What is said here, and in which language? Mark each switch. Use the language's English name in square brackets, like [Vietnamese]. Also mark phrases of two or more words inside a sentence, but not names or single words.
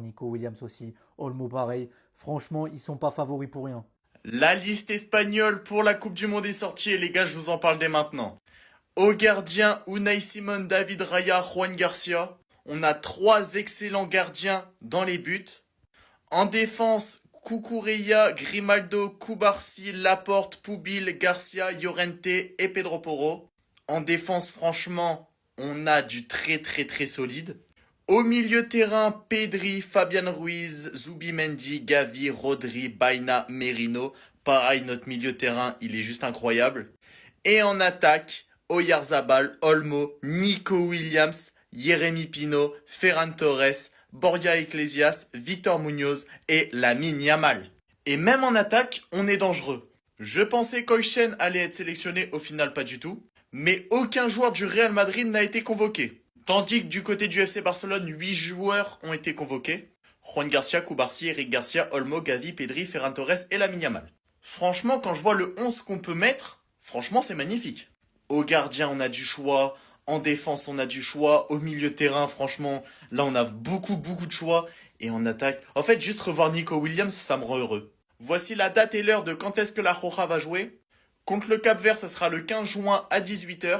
[French] Nico Williams aussi, Olmo pareil. Franchement, ils sont pas favoris pour rien. La liste espagnole pour la Coupe du Monde est sortie et les gars, je vous en parle dès maintenant. Au gardien, Unai Simon, David Raya, Juan Garcia. On a 3 excellents gardiens dans les buts. En défense, Cucurella, Grimaldo, Koubarsi, Laporte, Poubil, Garcia, Llorente et Pedro Porro. En défense, franchement, on a du très solide. Au milieu terrain, Pedri, Fabian Ruiz, Zubimendi, Gavi, Rodri, Baena, Merino. Pareil, notre milieu terrain, il est juste incroyable. Et en attaque, Oyarzabal, Olmo, Nico Williams, Yeremy Pino, Ferran Torres, Borja Iglesias, Victor Munoz et Lamine Yamal. Et même en attaque, on est dangereux. Je pensais qu'Oychen allait être sélectionné, au final pas du tout. Mais aucun joueur du Real Madrid n'a été convoqué. Tandis que du côté du FC Barcelone, 8 joueurs ont été convoqués. Juan Garcia, Koubarsi, Eric Garcia, Olmo, Gavi, Pedri, Ferran Torres et Lamine Yamal. Franchement, quand je vois le 11 qu'on peut mettre, franchement c'est magnifique. Au gardien, on a du choix. En défense, on a du choix. Au milieu de terrain, franchement, là, on a beaucoup de choix. Et en attaque, en fait, juste revoir Nico Williams, ça me rend heureux. Voici la date et l'heure de quand est-ce que la Roja va jouer. Contre le Cap-Vert, ça sera le 15 juin à 18h.